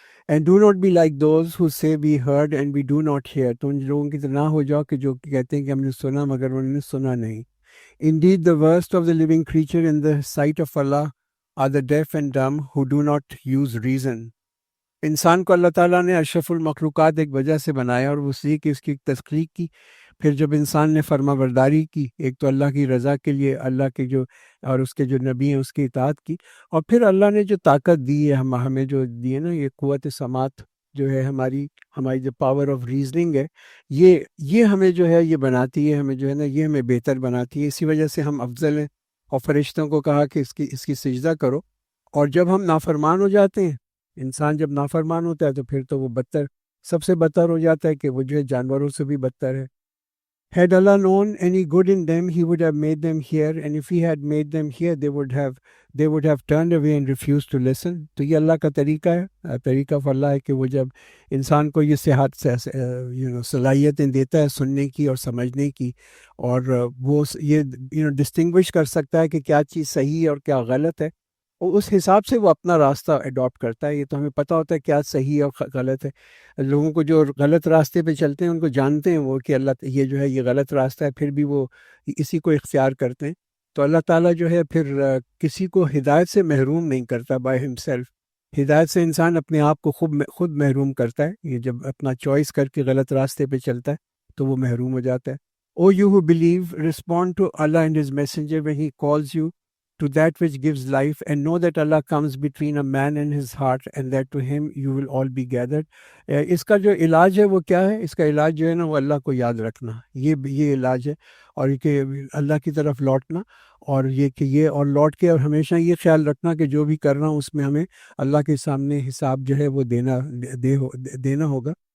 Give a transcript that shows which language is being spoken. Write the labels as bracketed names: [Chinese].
[English] And do not be like those who say we heard and we do not hear. [Urdu] تو ان لوگوں کی طرح نہ ہو جاؤ کہ جو کہتے ہیں کہ ہم نے سنا مگر انہوں نے سنا نہیں. [English] Indeed, the worst of the living creature in the sight of Allah are the deaf and dumb who do not use reason. [Urdu] انسان کو اللہ تعالیٰ نے اشرف المخلوقات ایک وجہ سے بنایا، اور وہ اس لیے کہ اس کی تخلیق کی. پھر جب انسان نے فرما برداری کی، ایک تو اللہ کی رضا کے لیے، اللہ کے جو اور اس کے جو نبی ہیں اس کی اطاعت کی، اور پھر اللہ نے جو طاقت دی ہے ہمیں جو دی ہے نا، یہ قوت سماعت جو ہے ہماری جو [English] power of reasoning [Urdu] ہے، یہ ہمیں جو ہے یہ بناتی ہے، ہمیں جو ہے نا یہ ہمیں بہتر بناتی ہے. اسی وجہ سے ہم افضل ہیں. اور فرشتوں کو کہا کہ اس کی سجدہ کرو. اور جب ہم نافرمان ہو جاتے ہیں، انسان جب نافرمان ہوتا ہے تو پھر تو وہ سب سے بدتر ہو جاتا ہے کہ وہ جو ہے جانوروں سے بھی بدتر ہے. [English] Had Allah known any good in them, He would have made them hear, and if He had made them hear, they would have turned away and refused to listen. [Urdu] تو یہ اللہ کا طریقہ ہے، طریقہ اللہ ہے کہ وہ جب انسان کو یہ صحت سے صلاحیتیں دیتا ہے سننے کی اور سمجھنے کی، اور وہ یہ ڈسٹنگوش کر سکتا ہے کہ کیا چیز صحیح ہے اور کیا غلط ہے، اور اس حساب سے وہ اپنا راستہ اڈاپٹ کرتا ہے. یہ تو ہمیں پتہ ہوتا ہے کیا صحیح اور غلط ہے. لوگوں کو جو غلط راستے پہ چلتے ہیں ان کو جانتے ہیں وہ کہ اللہ یہ جو ہے یہ غلط راستہ ہے، پھر بھی وہ اسی کو اختیار کرتے ہیں. تو اللہ تعالیٰ جو ہے پھر کسی کو ہدایت سے محروم نہیں کرتا [English] By himself. [Urdu] ہدایت سے انسان اپنے آپ کو خود محروم کرتا ہے. یہ جب اپنا چوائس کر کے غلط راستے پہ چلتا ہے تو وہ محروم ہو جاتا ہے. [English] O you who believe respond to Allah and His messenger when He calls you to that which gives life, and know that Allah comes between a man and his heart, and that to Him you will all be gathered. [Urdu] اس کا جو علاج ہے وہ کیا ہے؟ اس کا علاج جو ہے نا وہ اللہ کو یاد رکھنا، یہ علاج ہے. اور یہ کہ اللہ کی طرف لوٹنا، اور یہ کہ یہ اور لوٹ کے اور ہمیشہ یہ خیال رکھنا کہ جو بھی کر رہا ہوں اس میں ہمیں اللہ کے سامنے حساب جو ہے وہ دینا ہوگا.